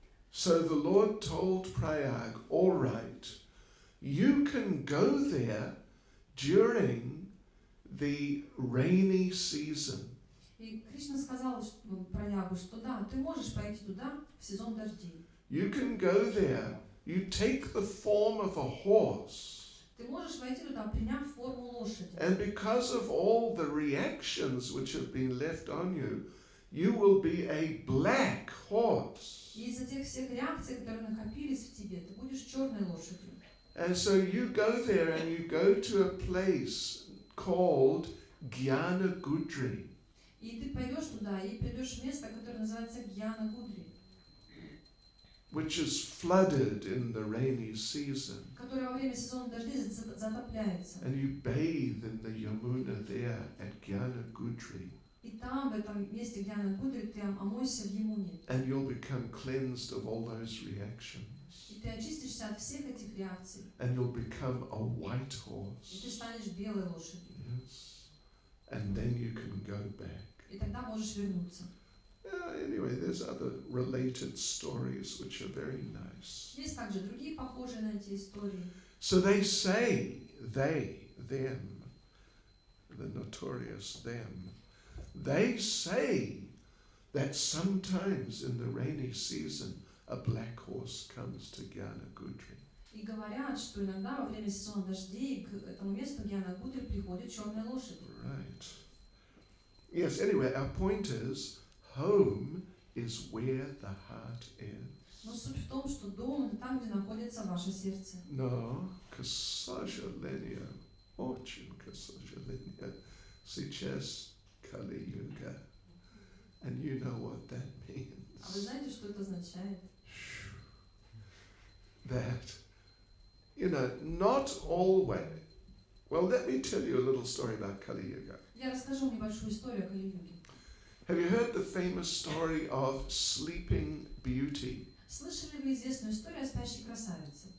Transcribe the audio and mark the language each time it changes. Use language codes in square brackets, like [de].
[en] So the Lord told Prayag, all right, you can go there during the rainy season. [ru] И Кришна сказал Праягу, что да, ты можешь пойти туда в сезон дождей. [en] You can go there, you take the form of a horse. [ru] Ты можешь войти туда, приняв форму лошади. [en] And because of all the reactions which have been left on you, you will be a black horse. [ru] И из-за тех всех реакций, которые накопились в тебе, ты будешь черной лошадью. [en] And so you go there and you go to a place called Jnana Gudri. [ru] И ты пойдешь туда и придешь в место, которое называется Гьяна Гудри, [en] which is flooded in the rainy season. [ru] которое во время сезона дождей затопляется. [en] And you bathe in the Yamuna there at Jnana Gudri. [ru] И там, в этом месте Гьяна Гудри, ты омойся в Ямуне. [en] And you'll become cleansed of all those reactions. [ru] И ты очистишься от всех этих реакций. [en] And you'll become a white [ru] И ты [en] horse. [ru] станешь белой лошадью. [en] Yes. And then you can go back. [ru] И тогда можешь вернуться. [en] Anyway, there's other related stories which are very nice. [ru] Есть также другие похожие на эти истории. [en] So they say, them, the notorious them, They say that sometimes in the rainy season a black horse comes to Gyanagudri. [ru] И говорят, что иногда во время сезона дождей к этому месту Гьяна-Гудри приходит черная лошадь. [en] Right. Yes, anyway, our point is home is where the heart is. [ru] Но суть в том, что дом – это там, где находится ваше сердце. [en] No, [ru] к сожалению, очень к сожалению, сейчас Kali-yuga. [en] And you know what that means. [ru] А вы знаете, что это означает? [en] That, not always. Well, let me tell you a little story about Kali-yuga. [ru] Я расскажу небольшую историю о Кали-юге. [en] Have you heard the famous story of Sleeping Beauty? [ru] Слышали ли вы известную историю о спящей красавице?